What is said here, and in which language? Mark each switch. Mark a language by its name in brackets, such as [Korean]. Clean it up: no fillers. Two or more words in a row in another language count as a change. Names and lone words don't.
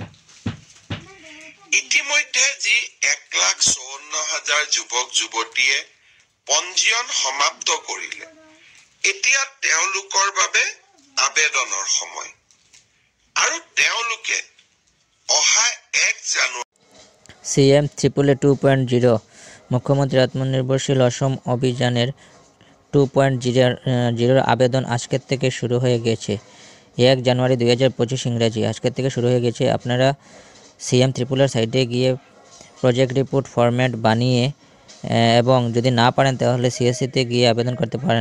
[Assamese] ইতিমধ্যে যি 1,54,000 যুৱক যুৱতীয়ে পঞ্জীয়ন সমাপ্ত কৰিলে, এতিয়া তেওঁলোকৰ বাবে আবেদনৰ সময় আৰু তেওঁলোকে অহা 1 জানুৱাৰী [Bangla] CM AAA 2.0 মুখ্যমন্ত্রী আত্মনির্ভরশীল অসম অভিযানের 2.0 আবেদন আজকের থেকে শুরু হয়ে গেছে। 1 জানুয়ারি 2025 ইংরাজি আজকের থেকে শুরু হয়ে গেছে। আপনারা CM AAA সাইটে গিয়ে [English] project report format [Bangla] বানিয়ে এবং যদি না পারেন তাহলে CSC-তে গিয়ে আবেদন করতে পারেন।